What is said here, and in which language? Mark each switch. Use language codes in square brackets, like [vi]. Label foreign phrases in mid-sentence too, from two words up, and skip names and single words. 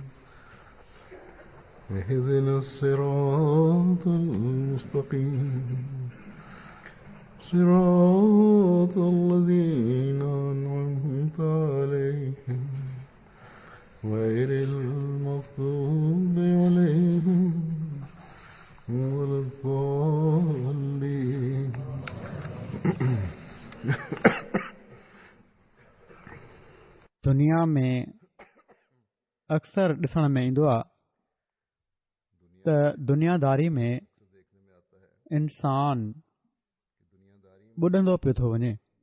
[ar] اهدنا الصراط المستقيم صراط الذين أنعمت عليهم غير المغضوب عليهم ولا الضالين [sd] दुनिया में अक्सर ॾिसण में ईंदो आहे त दुनियादारी में इंसान ॿुॾंदो पियो थो वञे।